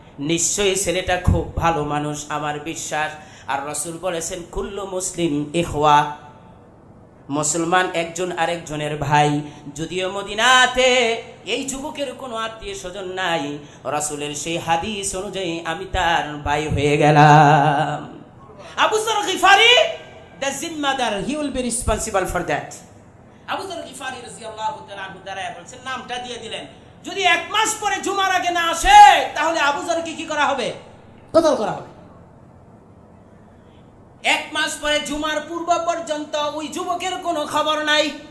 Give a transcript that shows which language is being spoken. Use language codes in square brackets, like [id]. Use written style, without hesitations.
[bn] নিশ্চয়ই ছেলেটা খুব ভালো মানুষ, আমার বিশ্বাস। আর রাসূল বলেছেন [ar] কুল্লু মুসলিম ইখওয়া, [bn] মুসলমান একজন আরেকজনের ভাই। যদিও মদিনাতে এই যুবকের কোনো আত্মীয় স্বজন নাই, রাসূলের সেই হাদিস অনুযায়ী আমি তার ভাই হয়ে গেলাম। [en] Abu Zar Ghifari the জিম্মাদার, he will be responsible for that. [bn] Abu যর Gifari রাদিয়াল্লাহু তাআলা আনহু দাঁড়ায় বলছেন, নামটা দিয়ে দিলেন। যদি 1 মাস পরে জুমার আগে না আসে তাহলে আবু যরকে কি করা হবে? কতল করা হবে। 1 মাস নামাজ পড়ে জুমার পূর্ব পর্যন্ত ওই যুবকের কোনো খবর নাই।